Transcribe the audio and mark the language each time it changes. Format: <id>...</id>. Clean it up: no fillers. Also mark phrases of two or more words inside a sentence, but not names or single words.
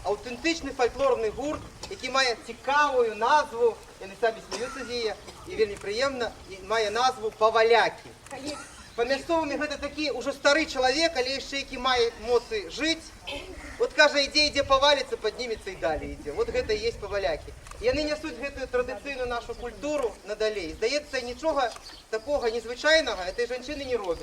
<uk>аутентичний фольклорний гурт, який має цікаву назву, вони самі сміються з її, і вельми приємно, і має назву «Поваляки».</uk> <be>По мясцовым гэта такі уже стары чалавек, але яшчэ які мае моцы жыць. Вот кажа, ідзе паваліцца, паднімецца і далей ідзе. Вот гэта і есть павалякі. Яны нясуць гэтую традыцыйную нашу культуру надалей. Здаецца, нічога такога незвычайнага этой жанчыны не робяць.</be>